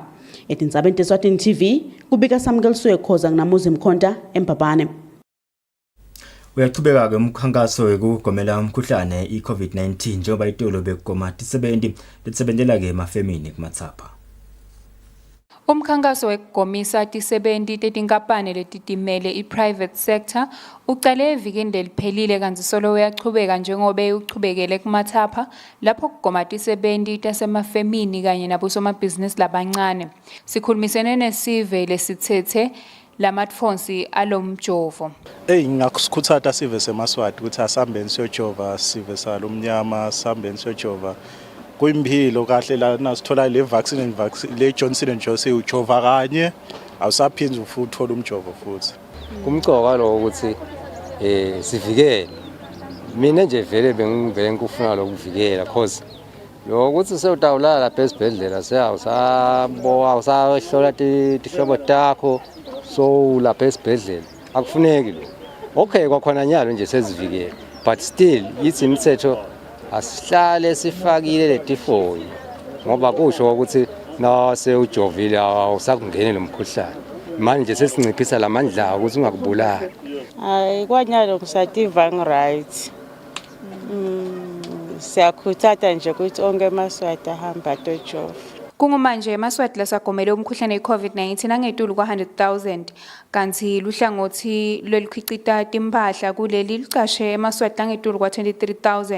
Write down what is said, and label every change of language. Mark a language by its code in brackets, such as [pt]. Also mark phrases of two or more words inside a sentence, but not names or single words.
[ss] Etindzabeni teSwatini TV kubika Samkeliswe Khoza nginamuzi Mkhonta eMbabane. Uyachubeka ke umkhankaso wekugomela umkhuhlane iCovid-19 njengoba itolo bekugoma tisebenti lesebentela ke emafemini kumathapha. Umkhankaso wekugomisa tisebenti tetinkampani letitimele i- [en] private sector [ss] ucale evikini leliphelile kanti solo uyachubeka njengoba uchubekele kumathapha lapho kugoma tisebenti tasemafemini kanye nabosomabhizinisi labancane. Sikhulumisene nesive lesithethe lamatfonsi alomjovo. Ngakusikhuthaza sive seMaswati ukuthi asambeni siyojova sive salomnyama asambeni siyojova. Kuyimpilo kahle lana sithola le vaccine le Johnson & Johnson ujova kanye awusaphindza futhi uthola umjovo futhi. Kumcoka lo ukuthi sivikele. Mina nje vele bengivele ngikufuna lokuvikela cause lo ukuthi sewutawulala lapha esibhedlela usahlola tihlobo takho so lapha esibhedlela akufuneki lo. Okay kwakhona nyalo nje sezivikele [en] but still [ss] yithi imithetho asihlale sifakile letifoyi ngoba kusho ukuthi na sewujovile awusakungene lomkhuhlane manje sesinciphisa lamandla ukuthi ungakubulala. Hayi kwanyalo ngisativa ngiright. Siyakhuthaza nje ukuthi onke amaswati ahamba tojova. Kungumanje emaswati lasagomele umkhuhlane iCovid-19 angetulu kwa100,000 kanti luhlangothi lwelikhicita timpahla kuleli licashe emaswati angetulu kwa23,000.